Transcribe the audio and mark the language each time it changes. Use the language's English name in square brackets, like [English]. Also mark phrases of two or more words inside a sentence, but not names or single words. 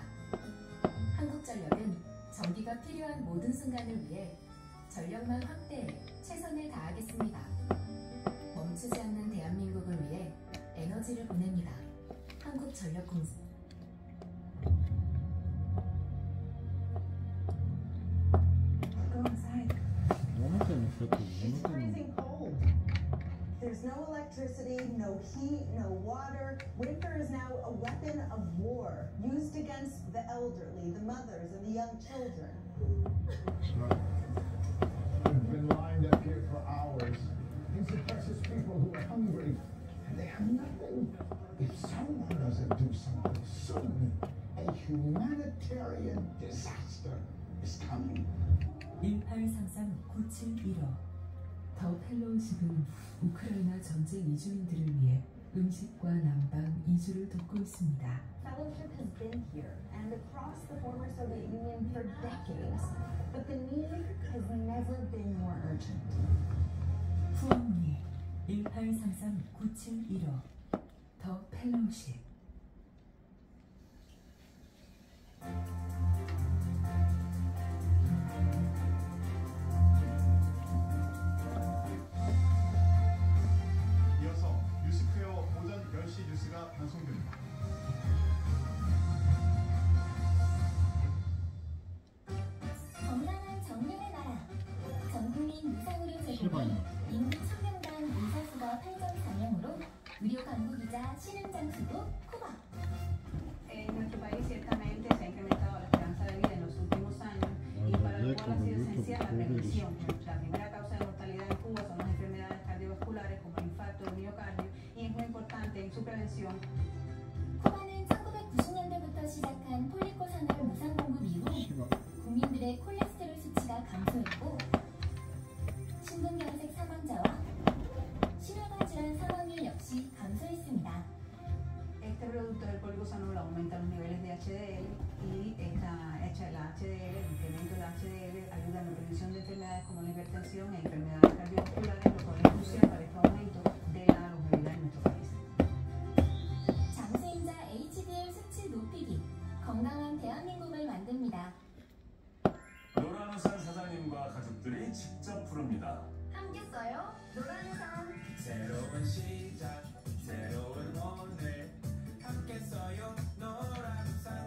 [Korean] 한국전력은 전기가 필요한 모든 순간을 위해 전력망 확대에 최선을 다하겠습니다. 멈추지 않는 대한민국을 위해 에너지를 보냅니다. 한국전력공사. 너무 때문에 그렇고 [English] It's 너무 때문에. freezing cold. There's no electricity, no heat, no water. Winter is now a weapon of war used against the elderly, the mothers, and the young children. We've been lined up here for hours. These are precious people who are hungry, and they have nothing. If someone doesn't do something soon, a humanitarian disaster is coming. [Korean] 1833-9715 더 펠로우십은 우크라이나 전쟁 이주민들을 위해 음식과 난방, 이주를 돕고 있습니다. [English] Fellowship has been here and across the former Soviet Union for decades, but the need has never been more urgent. [Korean] 후원문의 1833-9715 더 펠로우십. 이어서 뉴스퀘어 오전 10시 뉴스가 방송됩니다. 건강한 정령의 나라. 전국민 무상의료 제공에 시바이너. 인구 1000명당 의사수가 8.4명으로 의료 강국이자 신흥 장수도 쿠바. [Spanish] En nuestro país ciertamente se ha incrementado la esperanza de vida en los últimos años y para lo cual ha sido esencial la prevención. La primera causa de mortalidad en Cuba son las enfermedades cardiovasculares como el infarto del miocardio y es muy importante en su prevención. [Korean] 쿠바는 1990년대부터 시작한 폴리코사놀 무상 공급 이후 국민들의 콜레스테롤 수치가 감소했고 심근경색 사망자와 심혈관 질환 사망률 역시 감소했습니다. [Spanish] Este producto del policosanol aumenta los niveles de HDL y la HDL, el incremento del HDL ayuda en la prevención de enfermedades como la hipertensión e enfermedades cardiovasculares, lo cual es crucial para este aumento de la longevidad en nuestro país. [Korean] 장수인자 HDL 수치 높이기, 건강한 대한민국을 만듭니다. 노란우산 사장님과 가족들이 직접 부릅니다. 함께 써요. 노란우산. 새로운 시작, 새로운 오늘 함께 써요 노란우산.